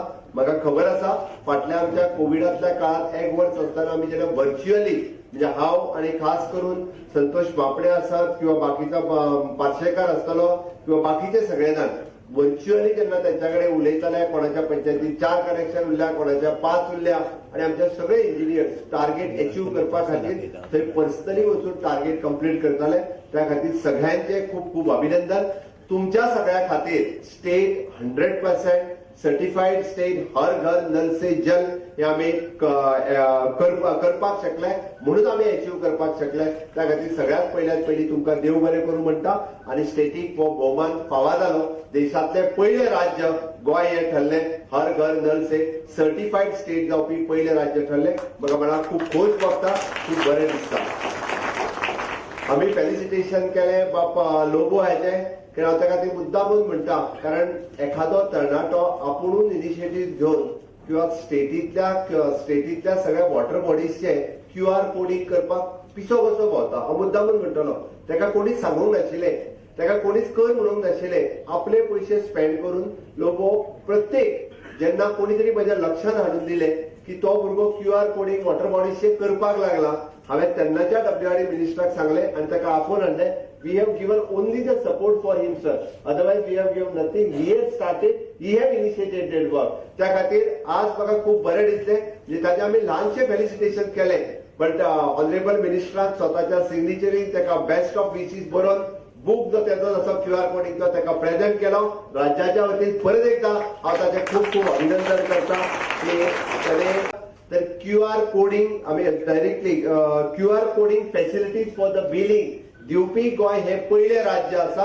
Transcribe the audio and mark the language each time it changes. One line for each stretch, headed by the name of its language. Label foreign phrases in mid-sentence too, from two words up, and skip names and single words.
Konkani: म्हाका खबर आसा फाटल्या आमच्या कोविडातल्या काळात 1 वर्स आसतना आमी जेन्ना व्हर्च्युअली, म्हणजे हांव आणि खास करून संतोष बापडे आसात किंवा बाकीचा पार्सेकार आसतलो किंवा बाकीचे सगळे जाण व्हर्च्युअली जेन्ना त्यांच्याकडे उलयताले, कोणाच्या पंचायतीत 4 कनेक्शन उरल्या, कोणाच्या 5 उरल्या, आणि आमचे सगळे इंजिनियर्स
English: target achieve
Konkani: करपा खातीर थंय पर्सनली वचून
English: target complete
Konkani: करताले. त्या खातीर सगळ्यांचे खूब खूब अभिनंदन. तुमच्या सगळ्या खातीर
English: state 100% certified state
Konkani: हर घर नल से जल हे आम्ही करपाक शकले, म्हणून आम्ही अचीव करपाक शकले. त्या खातीर सगळ्यात पहिली तुमकां देव बरें करूं म्हणटा. आणि स्टेटीक हो भोवमान फावा जालो. देशातले पहिले राज्य गोंय हे ठरले हर घर नल से
English: certified state
Konkani: जावपी पहिले राज्य ठरले. म्हाका मनाक खूब खोस भोगता, खूब बरें दिसता. आम्ही फेलिसिटेशन केले बाप लोबो हाचे, कारण हांव त्या खातीर मुद्दामून म्हणटा, कारण एखादो तरणाटो आपुणूच इनिशिएटीव्ह घेवन किंवा स्टेटीतल्या सगळ्या
English: water bodies QR coding
Konkani: करपाक पिसो कसो भोंवता. हांव मुद्दामून म्हणटलो. ताका कोणीच सांगूंक नाशिल्लें, ताका कोणीच कर म्हणूंक नाशिल्लें. आपले पयशे स्पेंड करून लोबो प्रत्येक जेन्ना कोणी तरी म्हज्या लक्षांत हाडून दिले की तो भुरगो
English: QR coding water bodies
Konkani: करपाक लागला, हांवें तेन्नाच्या
English: WRD minister
Konkani: सांगले आनी ताका आपोवन हाडले.
English: We have given only the support for him, sir. Otherwise, we have given nothing. He had started, he had initiated work.
Konkani: त्या खातीर आज म्हाका खूब बरें दिसलें जे ताचे आमी ल्हानशें फेलिसिटेशन केलें,
English: but honourable minister
Konkani: स्वताच्या सिग्नेचरीन ताका
English: best of wishes
Konkani: बरोवन बुक जो तेजो असो
English: QR coding
Konkani: ताका प्रेझेंट केलो. राज्याच्या वतीन परत एकदा हांव ताचें खूब खूब अभिनंदन करता की ताणें तर
English: QR coding
Konkani: आमी
English: directly QR coding facilities for the billing
Konkani: दिवपी गोंय हे पयले राज्य आसा.